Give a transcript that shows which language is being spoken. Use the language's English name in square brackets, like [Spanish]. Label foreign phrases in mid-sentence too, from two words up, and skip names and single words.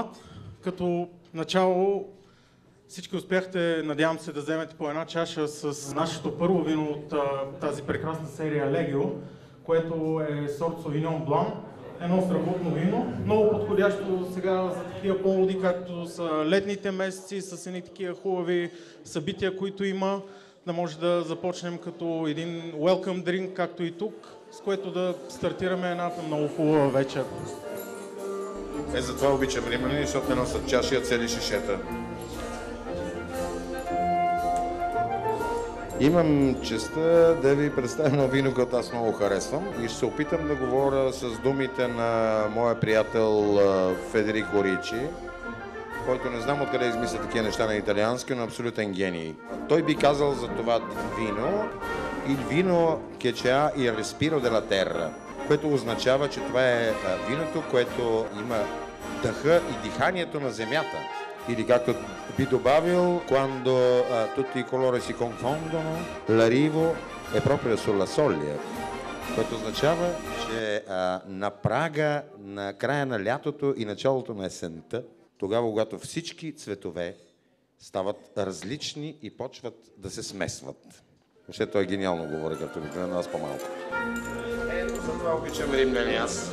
[Bulgarian] Като начало всички успяхте, надявам се, да вземете по една чаша с нашето първо вино от тази прекрасна серия Легио, което е сорт Sauvignon Blanc. Едно страхотно вино, много подходящо сега за такива поводи, както са летните месеци, с едни такива хубави събития, които има, да може да започнем като един [English] welcome drink, [Bulgarian] както и тук, с което да стартираме едната много хубава вечер. Затова обичам римляни, защото не носят чаши, а цели шишета. Имам честа да ви представя на вино, което аз много харесвам и ще се опитам да говоря с думите на моя приятел Федерико Ричи, който не знам откъде измисля такива неща на италиански, но абсолютен гений. Той би казал за това вино [Italian] il vino che c'ha il respiro della terra, [Bulgarian] което означава, че това е виното, което има дъха и диханието на земята. Или както би добавил, [Italian] quando tutti i colori si confondono, l'arrivo è proprio sulla soglia, [Bulgarian] което означава, че на прага на края на лятото и началото на есента, тогава, когато всички цветове стават различни и почват да се смесват. Въобще той гениално говори, като обикновено, аз по-малко. Ето за това обичам римляни аз.